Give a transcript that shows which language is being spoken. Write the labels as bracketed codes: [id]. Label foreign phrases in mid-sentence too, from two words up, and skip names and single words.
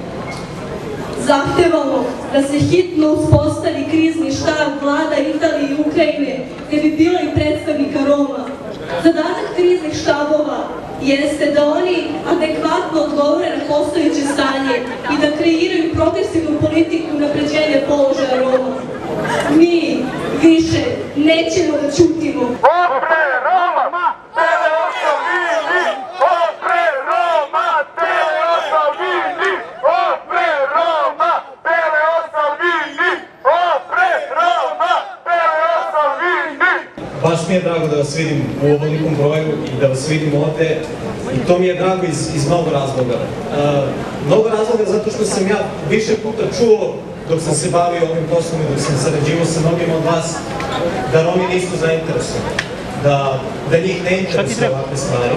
[sr] Zahtevamo da se hitno uspostavi krizni štab vlada Italije i Ukrajine gde bi bilo i predstavnika Roma. Zadatak kriznih štabova jeste da oni adekvatno odgovore na postojeće stanje i da kreiraju progresivnu politiku unapređenja položaja Roma. Mi više nećemo da ćutimo. [rom] Opre Roma! Teleo Salvini! Opre Roma! Teleo Salvini! Opre Roma! Teleo Salvini! Opre Roma! Teleo Salvini! [sr] Baš mi je drago da vas vidim u ovolikom broju i da vas vidim ovde. I to mi je drago iz mnogo razloga. Mnogo razloga zato što sam ja više puta čuo dok sam se bavio ovim poslom i dok sam sarađivao sa mnogim od vas, da Romi nisu zainteresovani, da njih ne interesuje ovakve stvari.